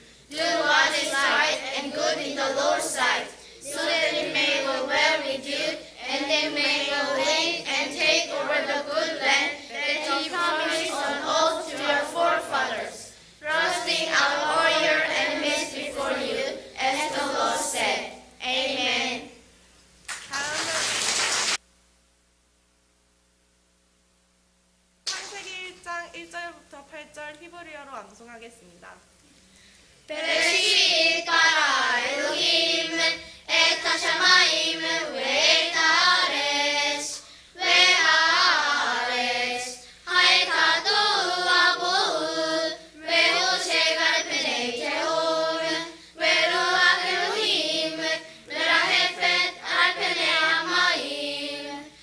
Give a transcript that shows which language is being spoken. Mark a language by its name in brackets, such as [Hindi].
[English] Do what is right and good in the Lord's sight, so that it may go well with you, and they may go in and take over the good land that he promised on oath to your forefathers, thrusting out all your enemies before you, as the law said. Amen. [Korean] 다음은 창세기 1장 1절부터 8절 히브리어로 암송하겠습니다. [Hebrew] בראשית ברא אלוהים את השמיים ואת הארץ, והארץ הייתה תוהו ובוהו, והושב על פני תהום, ורוח אלוהים מרחפת על פני המים.